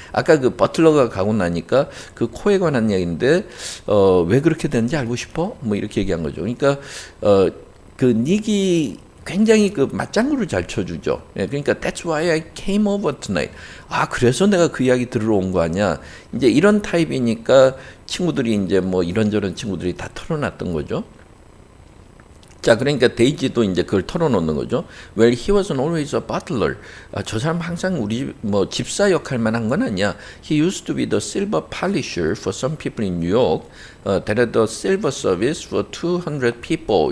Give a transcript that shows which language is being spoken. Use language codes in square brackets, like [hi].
[ko] 아까 그 버틀러가 가고 나니까 그 코에 관한 이야기인데 왜 그렇게 되는지 알고 싶어? 뭐 이렇게 얘기한 거죠. 그러니까 그 닉이 굉장히 그 맞장구를 잘 쳐주죠. 예, 그러니까 [en] that's why I came over tonight. [ko] 아, 그래서 내가 그 이야기 들으러 온 거 아니야. 이제 이런 타입이니까 친구들이 이제 뭐 이런저런 친구들이 다 털어놨던 거죠. 자, 그러니까 데이지도 이제 그걸 털어놓는 거죠. [en] Well, he wasn't always a butler. [ko] 저 사람 항상 우리 뭐 집사 역할만 한 건 아니야. [en] He used to be the silver polisher for some people in New York. That had the silver service for 200 people.